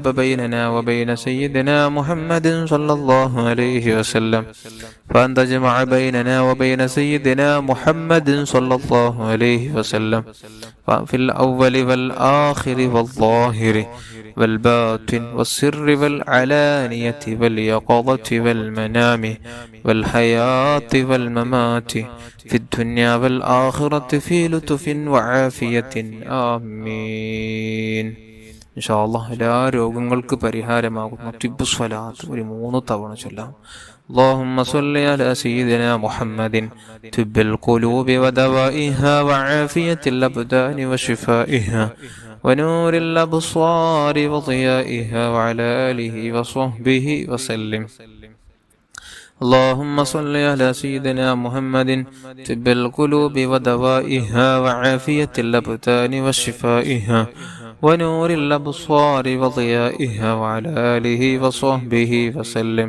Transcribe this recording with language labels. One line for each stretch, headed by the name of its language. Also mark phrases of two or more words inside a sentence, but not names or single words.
Arabic: بيننا وبين سيدنا محمد صلى الله عليه وسلم وأن تجمع بيننا وبين سيدنا محمد صلى الله عليه وسلم في الأول والآخر والظاهر والباطن والسر والعلانية واليقظة والمنام والحياة والممات في الدنيا والآخرة في لطف وعافية آمين. إن شاء الله
Malayalam: എല്ലാ രോഗങ്ങൾക്ക് പരിഹാരമാകുന്ന തിബ്ബു സ്വലാത്ത് ഒരു 3 തവണ ചൊല്ലാം.
Arabic: اللهم صل على سيدنا محمد طب القلوب ودوائها وعافية الأبدان وشفائها ونور الأبصار وضيائها وعلى آله وصحبه وسلم. اللهم صل على سيدنا محمد طب القلوب ودوائها وعافية الأبدان وشفائها ونور الأبصار وضيائها وعلى آله وصحبه وسلم.